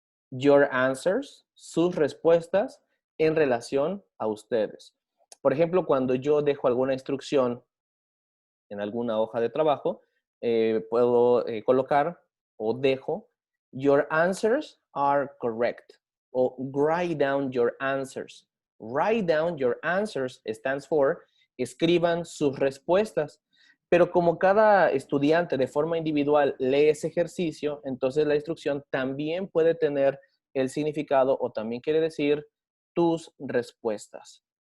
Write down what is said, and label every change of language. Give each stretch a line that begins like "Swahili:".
English: Your answers,
Spanish: sus respuestas en relación a ustedes. Por ejemplo, cuando yo dejo alguna instrucción en alguna hoja de trabajo, puedo colocar o dejo,
English: your answers are correct.
Spanish: O
English: write down your answers. Write down your answers stands for
Spanish: escriban sus respuestas. Pero como cada estudiante de forma individual lee ese ejercicio, entonces la instrucción también puede tener el significado o también quiere decir tus respuestas.